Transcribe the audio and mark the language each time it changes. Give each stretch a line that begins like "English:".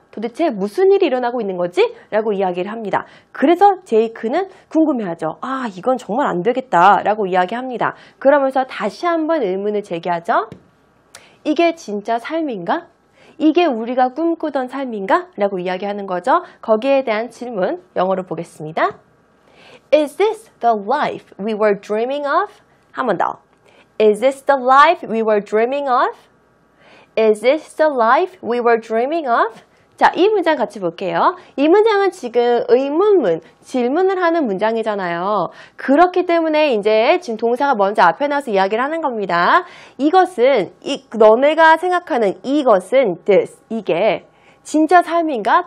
Korean: 도대체 무슨 일이 일어나고 있는 거지? 라고 이야기를 합니다. 그래서 제이크는 궁금해하죠. 이건 정말 안 되겠다 라고 이야기합니다. 그러면서 다시 한번 의문을 제기하죠. 이게 진짜 삶인가? 이게 우리가 꿈꾸던 삶인가? 라고 이야기하는 거죠. 거기에 대한 질문 영어로 보겠습니다.
English: Is this the life we were dreaming of?
Korean: 한 번 더.
English: Is this the life we were dreaming of? Is this the life we were dreaming of?
Korean: 자, 이 문장 같이 볼게요. 이 문장은 지금 의문문, 질문을 하는 문장이잖아요. 그렇기 때문에 이제 지금 동사가 먼저 앞에 나와서 이야기를 하는 겁니다. 이것은, 너네가 생각하는 이것은 this, 이게 진짜 삶인가?